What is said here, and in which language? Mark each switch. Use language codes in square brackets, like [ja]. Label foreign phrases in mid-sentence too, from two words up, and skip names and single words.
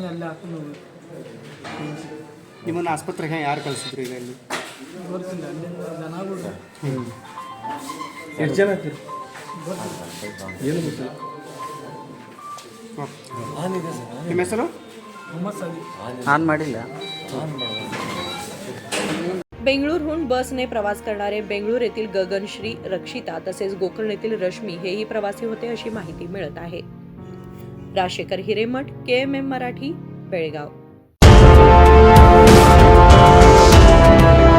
[kn] ಅಲ್ಲೇ ಹಾಕೊಂಡು ಹೋಗಿ ನಿಮ್ಮನ್ನು ಆಸ್ಪತ್ರೆಗೆ ಯಾರು ಕಳಿಸಿದ್ರು? ಈಗ ಇಲ್ಲಿ ಗೊತ್ತಿಲ್ಲ, ಅಲ್ಲಿಂದ ಜನಗಳು. ಎಷ್ಟು ಜನ ಆಗ್ತೀರಿ? ಏನು ಗೊತ್ತಿಲ್ಲ. ನಿಮ್ಮ ಹೆಸರು? ಆನ್ ಮಾಡಿಲ್ಲ. [mr] बेंगळूरहून बसने प्रवास करणारे बेंगळूर येथील गगनश्री, रक्षिता तसेच गोकर्ण येथील रश्मी हेही प्रवासी होते अशी माहिती मिळत आहे. राशेकर हिरेमठ, KMM मराठी, बेळगाव.